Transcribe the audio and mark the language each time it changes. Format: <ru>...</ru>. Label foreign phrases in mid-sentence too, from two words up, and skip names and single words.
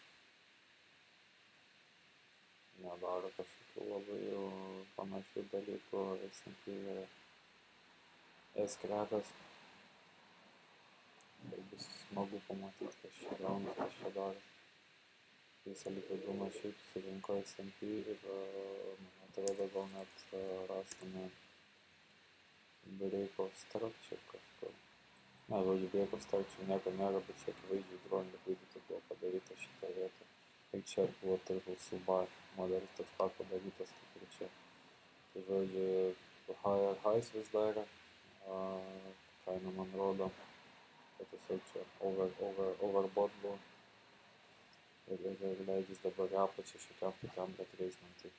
<lt>Nedaro kažkokių labai panašių dalykų, S&P yra S-krekas. Tai bus smagu pamatyti, kas čia gauna, kas čia daro. Visą likvidumą šiaip surinko S&P ir, man atrodo, gal net rastume</lt> <en>break of structure</en> <lt>kažko. Žodžiu,</lt> <en>break of structure</en> <lt>nieko nėra, bet čia akivaizdžiai</lt> <en>drawing liquidity</en> <lt>buvo padaryta šitą vietą. Ir čia buvo Turtle Soup Buy modelis toks pat padarytas kaip ir čia. Tai žodžiu, highs vis dar. Kaina man rodo, kad tiesiog čia overbought buvo ir leidžias dabar apačią šiokiam tokiam retracementui.</lt>